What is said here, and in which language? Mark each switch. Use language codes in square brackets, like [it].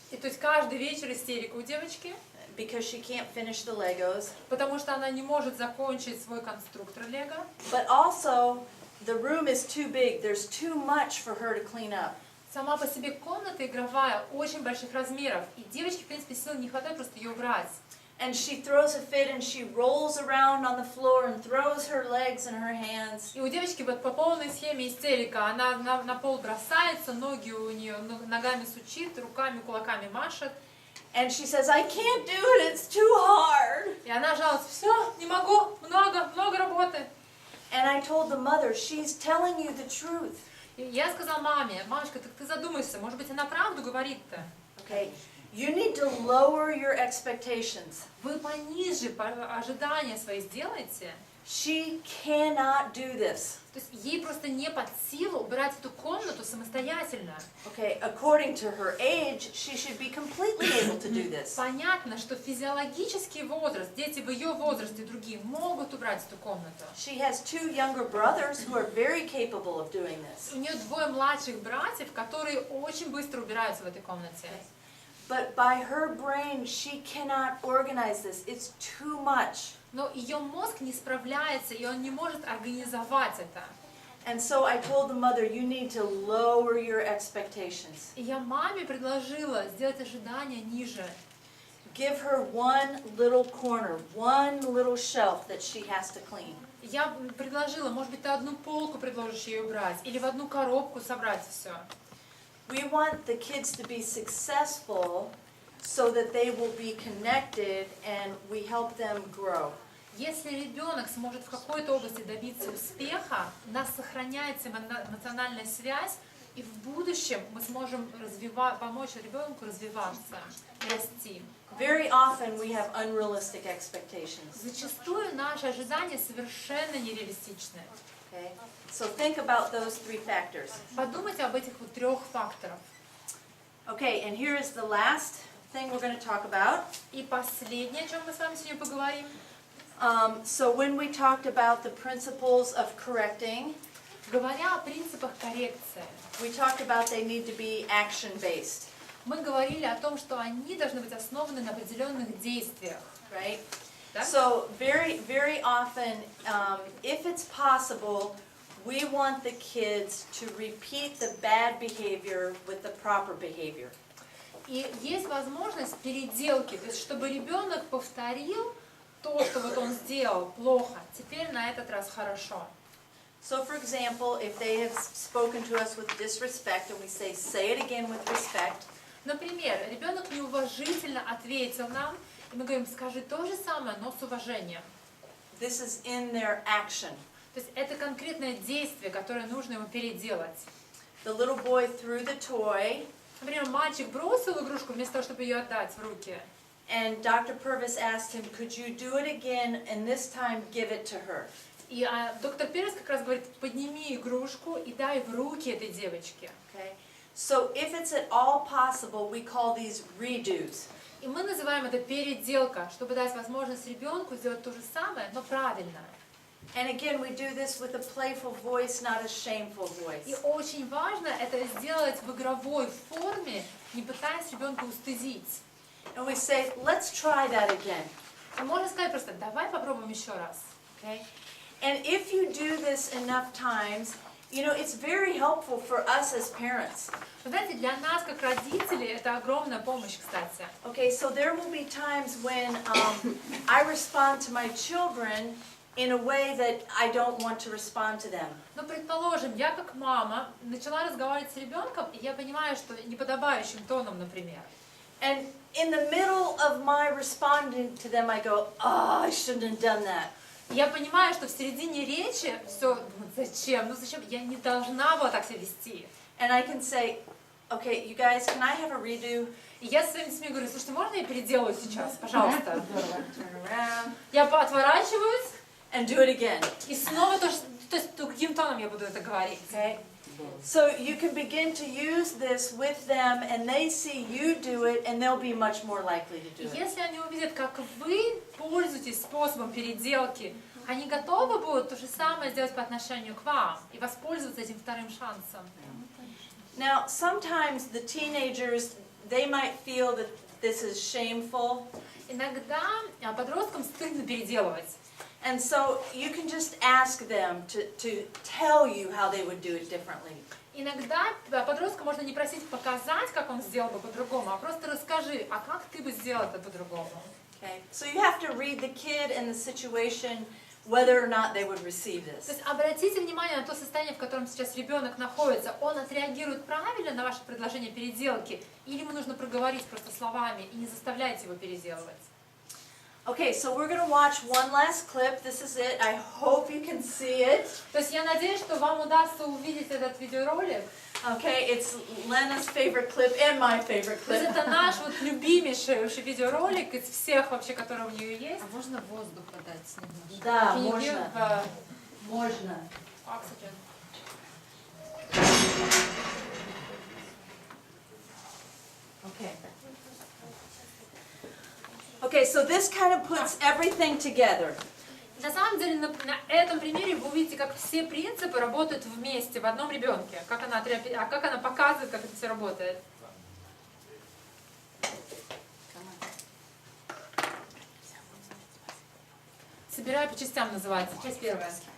[ru] И то есть каждый вечер истерика у девочки, [en] because she can't finish the Legos. [ru] потому что она не может закончить свой конструктор Лего. [en] But also the room is too big. There's too much for her to clean up. [ru] Сама по себе комната игровая очень больших размеров, и девочке, в принципе, сил не хватает просто ее убрать. [en] And she throws a fit and she rolls around on the floor and throws her legs and her hands. [ru] И у девочки вот по полной схеме истерика. Она на пол бросается, ноги у нее ногами сучит, руками, кулаками машет. [en] And she says, I can't do it, it's too hard. [ru] И она жалуется, все, не могу, много работы. [en] And I told the mother, she's telling you the truth. [ru] И я сказала маме, мамочка, так ты задумайся, может быть, она правду говорит-то. [en] Okay, you need to lower your expectations. [ru] Вы пониже ожидания свои сделайте. [en] She cannot do this. [ru] То есть ей просто не под силу убирать эту комнату самостоятельно. [en] Okay, according to her age, she should be completely able to do this. [ru] Понятно, что физиологический возраст, дети в ее возрасте другие могут убрать эту комнату. [en] She has two younger brothers who are very capable of doing this. [ru] У нее двое младших братьев, которые очень быстро убираются в этой комнате. [en] But by her brain, she cannot organize this. It's too much. [ru] Но ее мозг не справляется, и он не может организовать это. [en] And so I told the mother, you need to lower your expectations. [ru] И я маме предложила сделать ожидания ниже. [en] Give her one little corner, one little shelf that she has to clean. [ru] Я предложила, может быть, ты одну полку предложишь ей убрать, или в одну коробку собрать все. [en] We want the kids to be successful so that they will be connected and we help them grow. [ru] Если ребенок сможет в какой-то области добиться успеха, у нас сохраняется эмоциональная связь, и в будущем мы сможем помочь ребенку развиваться, расти. [en] very often we have unrealistic expectations. [ru] Зачастую наши ожидания совершенно нереалистичны. [en] Okay? So think about those three factors. [ru] Подумайте об этих вот 3 факторах. [en] Okay, and here is the last thing we're going to talk about. [ru] И последнее, о чем мы с вами сегодня поговорим. [en] So when we talked about the principles of correcting, [ru] Говоря о принципах коррекции, [en] we talked about they need to be action-based, [ru] мы говорили о том, что они должны быть основаны на определенных действиях. [en] right? [ru] Да? [en] So very often, if it's possible, we want the kids to repeat the bad behavior with the proper behavior. [ru] И есть возможность переделки, то есть чтобы ребенок повторил то, что вот он сделал плохо, теперь на этот раз хорошо. [en] So for example, if they have spoken to us with disrespect and we say it again with respect, [ru] Например, ребенок неуважительно ответил нам, и мы говорим, скажи то же самое, но с уважением. [en] this is in their action. [ru] То есть это конкретное действие, которое нужно ему переделать. [en] The little boy threw the toy, [ru] Например, мальчик бросил игрушку вместо того, чтобы ее отдать в руки. [en] and Dr. Purvis asked him, could you do it again and this time give it to her? [ru] И доктор Перес как раз говорит, подними игрушку и дай в руки этой девочке. [en] Okay? So if it's at all possible, we call these redos. [ru] И мы называем это переделка, чтобы дать возможность ребенку сделать то же самое, но правильно. [en] And again, we do this with a playful voice, not a shameful [ru] И [en] voice. [ru] очень важно это сделать в игровой форме, не пытаясь ребенка устыдить. [en] And we say, let's try that again. [ru] И можно сказать просто, давай попробуем еще раз. [en] Okay? And if you do this enough times, you know, it's very helpful for us as parents. [ru] Вы знаете, для нас, как родителей, это огромная помощь, кстати. [en] Okay, so there will be times when I respond to my children in a way that I don't want to respond to them. [ru] Но, предположим, я как мама начала разговаривать с ребенком, и я понимаю, что неподобающим тоном, например. [en] And in the middle of my responding to them, I go, oh, I shouldn't have done that. [ru] Я понимаю, что в середине речи все, зачем, я не должна была так себя вести. [en] And I can say, okay, you guys, can I have a redo? [ru] И я со своими детьми говорю, слушайте, можно я переделаю сейчас, пожалуйста? [en] Turn around [ru] Я отворачиваюсь, [en] and do it again. [ru] и снова то есть каким тоном я буду это говорить. [en] Okay? So you can begin to use this with them and they see you do it and they'll be much more likely to [ru] И [en] do it. [ru] если они увидят, как вы пользуетесь способом переделки, они готовы будут то же самое сделать по отношению к вам и воспользоваться этим вторым шансом. [en] Now, sometimes the teenagers, they might feel that this is shameful. [ru] Иногда подросткам стыдно переделывать. [en] And so you can just ask them to tell you how they would do it differently. [ru] Иногда подростка можно не просить показать, как он сделал бы по-другому, а просто расскажи, а как ты бы сделал это по-другому. [en] Okay? So you have to read the kid and the situation, whether or not they would receive [ru] То [en] this. [ru] есть обратите внимание на то состояние, в котором сейчас ребенок находится. Он отреагирует правильно на ваше предложение переделки, или ему нужно проговорить просто словами и не заставляйте его переделывать. [en] Okay, so we're going to watch one last clip. This is it. I hope you can see it. [ru] То есть я надеюсь, что вам удастся увидеть этот видеоролик. [en] Okay, it's Lena's favorite clip and my favorite [ru] То есть [en] clip. [ru] это наш вот любимейший вообще видеоролик из всех вообще, которые у нее есть. А можно воздуха дать немножко? Да, [en] Can you give, [ru] можно. [en] oxygen? Okay. Okay, so this kind of puts everything together. [ru] На самом деле на этом примере вы увидите, как все принципы работают вместе в одном ребенке, как она показывает, как это все работает. Собираю по частям называется. Часть первая.